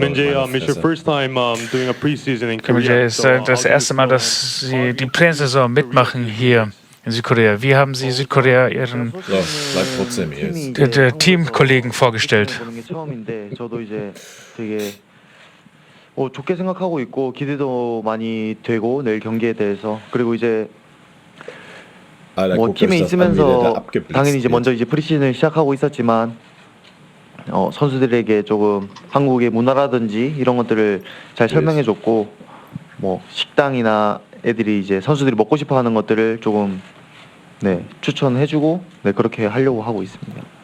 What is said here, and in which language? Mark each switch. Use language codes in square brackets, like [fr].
[en] It's your first time doing a preseason in Kim Korea. [de] ist das erste Mal, dass Sie die Präsaison mitmachen hier in Südkorea. Wie haben Sie Südkorea Ihren So, bleib trotzdem jetzt. Teamkollegen vorgestellt? [ko] 저도 이제 되게 좋게 생각하고 있고 기대도 많이 되고 내일 경기에 대해서 그리고 이제 팀에 있으면서 당연히 이제 먼저 이제 프리시즌을 시작하고 있었지만 선수들에게 조금 한국의 문화라든지 이런 것들을 잘 설명해줬고 뭐 식당이나 애들이 이제 선수들이 먹고 싶어하는 것들을 조금 추천해주고 그렇게 하려고 하고 있습니다.